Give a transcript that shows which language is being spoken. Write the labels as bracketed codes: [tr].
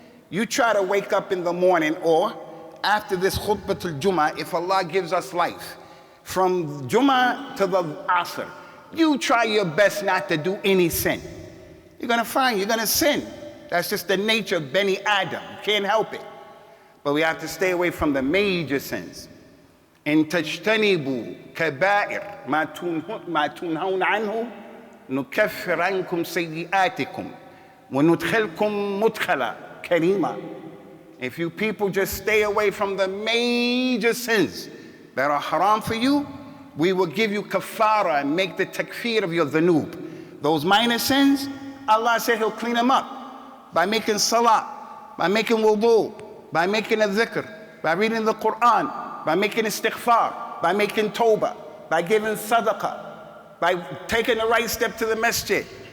[en] You try to wake up in the morning or after this Khutbah al-Jum'ah, if Allah gives us life, from Jum'ah to the Asr, you try your best not to do any sin. You're gonna sin. That's just the nature of Bani Adam. You can't help it. But we have to stay away from the major sins. [ar] إن تجتنبوا كبائر ما تنهون عنه نكفر عنكم سيئاتكم وندخلكم مدخلا كريما. [en] If you people just stay away from the major sins that are haram for you, we will give you kafara and make the takfir of your dhanoob. Those minor sins, Allah said He'll clean them up by making salah, by making wudu, by making a dhikr, by reading the Quran, by making istighfar, by making tawbah, by giving sadaqah, by taking the right step to the masjid.